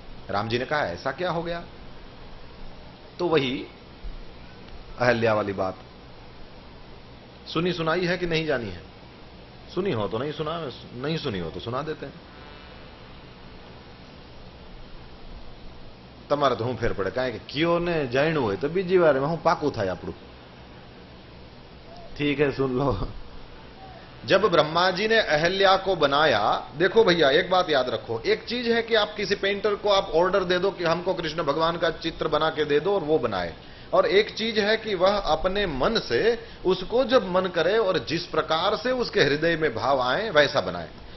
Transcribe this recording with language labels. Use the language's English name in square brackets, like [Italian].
[Hindi] राम जी ने कहा, ऐसा क्या हो गया? तो वही अहल्या वाली बात सुनी सुनाई है कि नहीं जानी है? सुनी हो तो नहीं सुना, नहीं सुनी हो तो सुना देते हैं. [Gujarati] તમારે તો હું ફેર પડે, કારણ કે કયો ને જાણ્યું હોય તો બીજી વાર હું પાકું થાય આપણું. [Hindi] ठीक है, सुन लो. जब ब्रह्मा जी ने अहल्या को बनाया, देखो भैया एक बात याद रखो, एक चीज है कि आप किसी पेंटर को आप ऑर्डर दे दो कि हमको कृष्ण भगवान का चित्र बना के दे दो और वो बनाए, और एक चीज है कि वह अपने मन से उसको जब मन करे और जिस प्रकार से उसके हृदय में भाव आए वैसा बनाए.